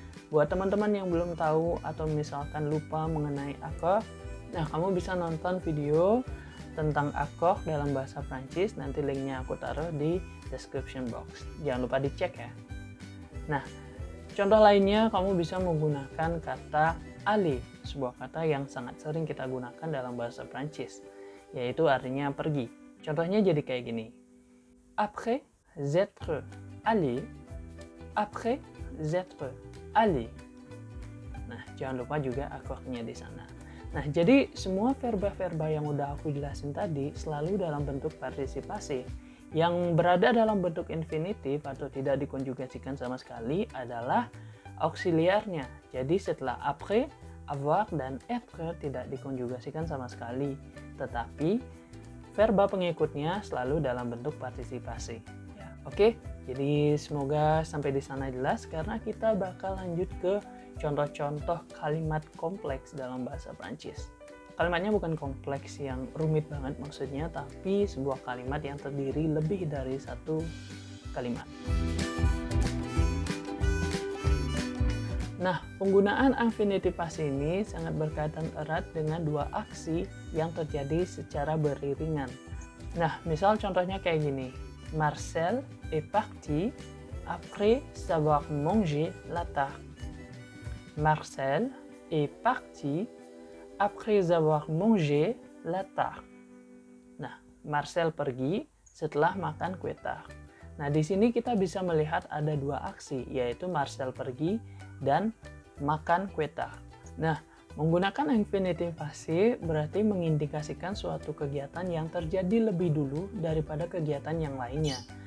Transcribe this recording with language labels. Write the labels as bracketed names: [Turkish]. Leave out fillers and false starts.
[Indonesian] Buat teman-teman yang belum tahu atau misalkan lupa mengenai akord, nah kamu bisa nonton video tentang akord dalam bahasa Prancis, nanti linknya aku taruh di description box. Jangan lupa dicek ya. Nah, contoh lainnya kamu bisa menggunakan kata aller, sebuah kata yang sangat sering kita gunakan dalam bahasa Prancis, yaitu artinya pergi. Contohnya jadi kayak gini. [French] Après être allé, après être allé. [Indonesian] Nah, jangan lupa juga akordnya di sana. Nah, jadi semua verba-verba yang udah aku jelasin tadi selalu dalam bentuk partisipasi. Yang berada dalam bentuk infinitif atau tidak dikonjugasikan sama sekali adalah auxiliarnya. Jadi setelah après, avoir, dan être tidak dikonjugasikan sama sekali. Tetapi verba pengikutnya selalu dalam bentuk partisipasi. Ya, oke, jadi semoga sampai di sana jelas karena kita bakal lanjut ke contoh-contoh kalimat kompleks dalam bahasa Prancis. Kalimatnya bukan kompleks yang rumit banget maksudnya, tapi sebuah kalimat yang terdiri lebih dari satu kalimat. Nah, penggunaan infinitif passé ini sangat berkaitan erat dengan dua aksi yang terjadi secara beriringan. Nah, misal contohnya kayak gini. [French] Marcel est parti après avoir mangé la tarte. Marcel est parti après avoir mangé la tarte. [Indonesian] Nah, Marcel pergi setelah makan kue tart. Nah, di sini kita bisa melihat ada dua aksi, yaitu Marcel pergi dan makan kue tart. Nah, menggunakan infinitif passé berarti mengindikasikan suatu kegiatan yang terjadi lebih dulu daripada kegiatan yang lainnya.